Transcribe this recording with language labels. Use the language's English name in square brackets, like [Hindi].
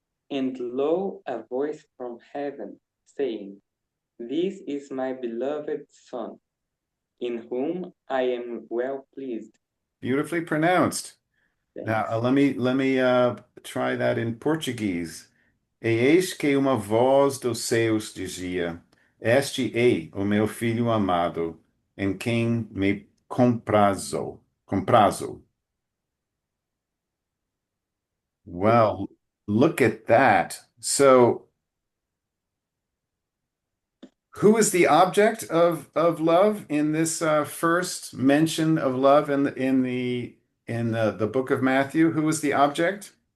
[English] And lo, a voice from heaven saying, "This is my beloved Son, in whom I am well pleased." Beautifully pronounced. Now, Thanks. let me try that in Portuguese. [Portuguese] E eis que uma voz dos céus dizia: Este é o meu filho amado, em quem me comprazo. Comprazo. [English] Well, look at that. So, who is the object of love in this first mention of love in the book of Matthew? Who is the object?